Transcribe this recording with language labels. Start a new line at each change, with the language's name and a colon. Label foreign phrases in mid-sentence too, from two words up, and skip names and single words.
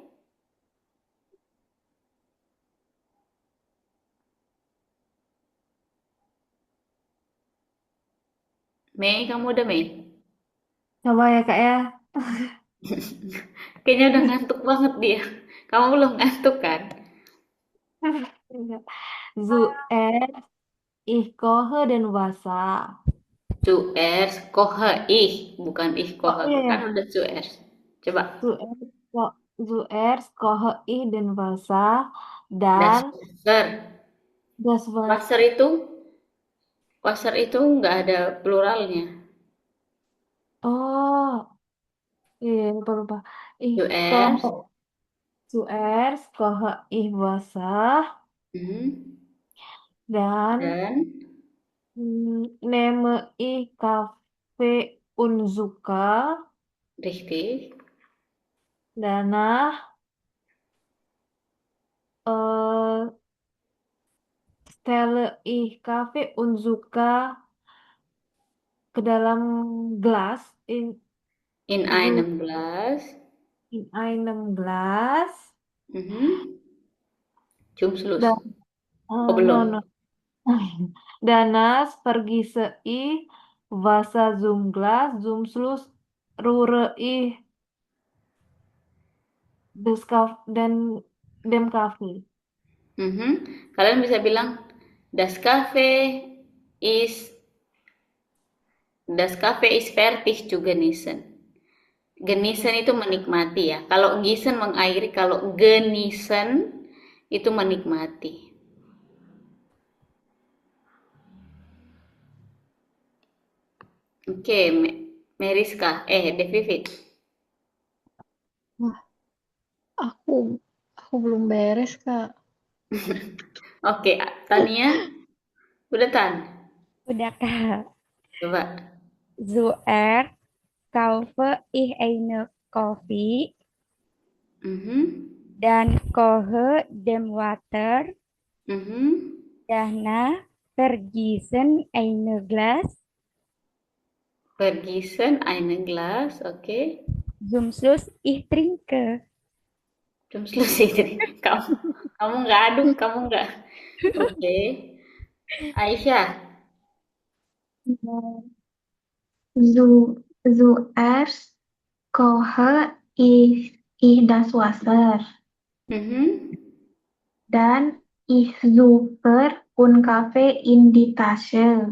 Indonesian: Mei, kamu udah Mei? Coba ya Kak ya. Kayaknya udah ngantuk banget dia. Kamu belum ngantuk kan? Enggak.
German: Zuerst ich koche den Wasser. Zuerst koche ich, bukan ich Oh koche.
Indonesian: iya Kan ya. udah zuerst. Coba.
German: Zuerst, zuerst koche ich den Wasser Das
Indonesian: dan
German: Wasser. das Wasser.
Indonesian: Wasser itu nggak ada pluralnya. Oh iya lupa lupa.
German: Ich koche Zuerst. zuerst koche ich Wasser Hmm,
Indonesian: dan dan
German: nehme ich Kaffee und Zucker. richtig. Danach äh, stelle ich Kaffee und Zucker
Indonesian: ke dalam gelas
German: In zu einem Glas. in einem Glas Mhm. Zum Schluss.
Indonesian: dan Oh, no belum.
German: no danach vergieße ich Wasser zum Glas zum Schluss rühre ich dan dem Kaffee. Mhm.
Indonesian: Kalian bisa bilang
German: das Kaffee ist das Kaffee ist fertig zu genießen.
Indonesian: Genießen itu menikmati ya. Kalau gießen mengairi, kalau genießen itu menikmati. Oke, Meriska, Devivit. Wah, aku aku belum beres Kak. Oke, Tania, udah Tan. Udah Kak. Coba.
German: zuerst kaufe ich eine Kaffee, Mhm. dann koche dem Wasser, Mhm. danach vergießen eine Glas, Vergießen ein Glas, okay. zum Schluss ich trinke.
Indonesian: Belum selesai tadi. Kamu nggak aduk, kamu nggak. Oke. Aisyah.
German: Zuerst koche ich das Wasser. Mhm. Dann ich suche un Kaffee in die Tasche.